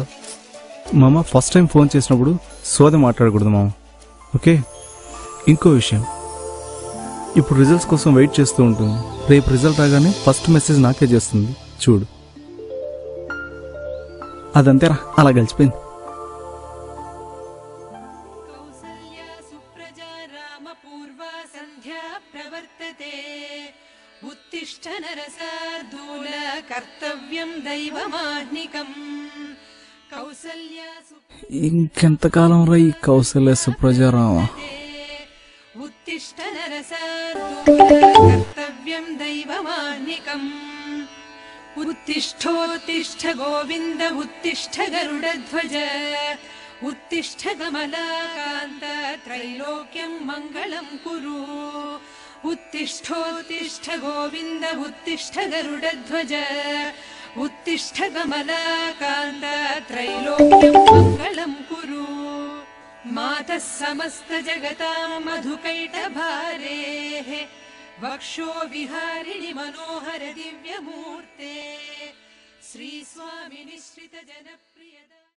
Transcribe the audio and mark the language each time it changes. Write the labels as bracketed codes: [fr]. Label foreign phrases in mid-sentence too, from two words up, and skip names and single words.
[te] మామ, [en] first time [te] ఫోన్ చేసినప్పుడు సోది మాట్లాడకూడదు మామ, ఓకే? ఇంకో విషయం, ఇప్పుడు రిజల్ట్స్ కోసం వెయిట్ చేస్తూ ఉంటుంది. రేపు రిజల్ట్ రాగానే [en] first message [te] నాకే చేస్తుంది, చూడు. అదంతేరా, అలా గడిచిపోయింది. [sa] उत्तिष्ठ नरसार्दूल कर्तव्यं दैवमाह्निकम् कौसल्या [te] ఇంకెంతకాలం రా ఈ కౌసల్య సుప్రజారామ? [sa] उत्तिष्ठ नरसार्दूल कर्तव्यं दैवमाह्निकम् उत्तिष्ठोत्तिष्ठ गोविन्द उत्तिष्ठ गरुडध्वज उत्तिष्ठ कमलाकान्त त्रैलोक्यं मङ्गलं कुरु उत्तिष्ठोत्तिष्ठ गोविन्द उत्तिष्ठ गरुडध्वज उत्तिष्ठ कमलाकान्त त्रैलोक्यं मङ्गलं कुरु मातः समस्त जगतां मधुकैटभारेः वक्षो विहारिणि मनोहर दिव्यमूर्ते श्रीस्वामि निश्रित जनप्रियदा